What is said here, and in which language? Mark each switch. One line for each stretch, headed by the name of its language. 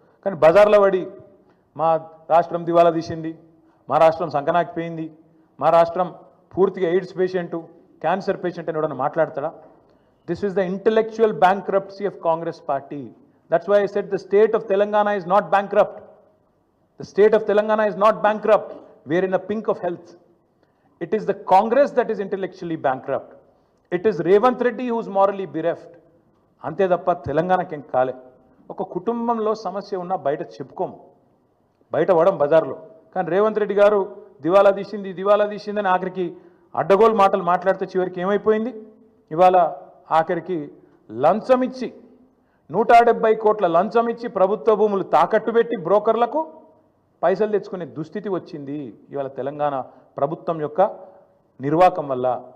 Telugu: కానీ బజార్లో పడి మా రాష్ట్రం దివాలా తీసింది, మా రాష్ట్రం సంకనాకిపోయింది, మా రాష్ట్రం పూర్తిగా ఎయిడ్స్ పేషెంటు, క్యాన్సర్ పేషెంట్ అని ఎవడన్నా మాట్లాడతాడా?
English: This is the intellectual bankruptcy of Congress party. That's why I said the state of Telangana is not bankrupt. The state of Telangana is not bankrupt. We are in the pink of health. It is the Congress that is intellectually bankrupt. It is Revanth Reddy who is morally bereft.
Telugu: అంతే తప్ప తెలంగాణకి ఏం కాలే. ఒక కుటుంబంలో సమస్య ఉన్నా బయట చెప్పుకోము, బయట పడం బజార్లో. కానీ రేవంత్ రెడ్డి గారు దివాలా తీసింది అని ఆఖరికి అడ్డగోలు మాటలు మాట్లాడితే చివరికి ఏమైపోయింది? ఇవాళ ఆఖరికి లంచం ఇచ్చి 170 కోట్ల లంచం ఇచ్చి ప్రభుత్వ భూములు తాకట్టు పెట్టి బ్రోకర్లకు పైసలు తెచ్చుకునే దుస్థితి వచ్చింది ఇవాళ తెలంగాణ ప్రభుత్వం యొక్క నిర్వాకం వల్ల.